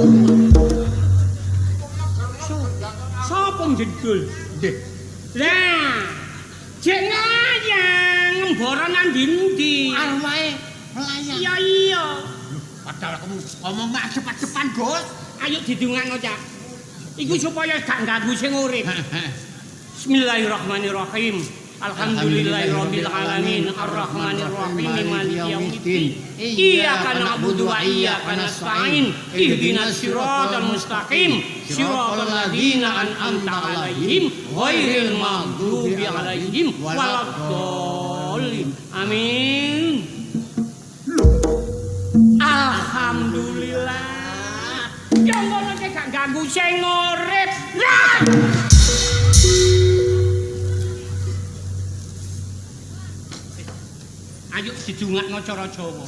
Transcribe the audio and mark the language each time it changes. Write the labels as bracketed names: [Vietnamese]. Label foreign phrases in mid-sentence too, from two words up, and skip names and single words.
[Javanese] Sopo jedul? Nggih. Lah, jek nglayang ngembara nang ndi-ndi. Arwahe melayang. Iya iya. Padahal kamu ngomong adep-adepan, Gus. Ayo didungakno, Cak. Iku supaya gak ganggu sing urip. [Arabic] بسم الله الرحمن الرحيم. الحمد لله رب العالمين الرحمن الرحيم مالك يوم الدين. إياك نعبد وإياك نستعين. اهدنا الصراط المستقيم. صراط الذين أنعمت عليهم غير المغضوب عليهم ولا الضالين. Amin. [Javanese] ganggu sing urip. Lah! Ayo didungakno cara Jawa.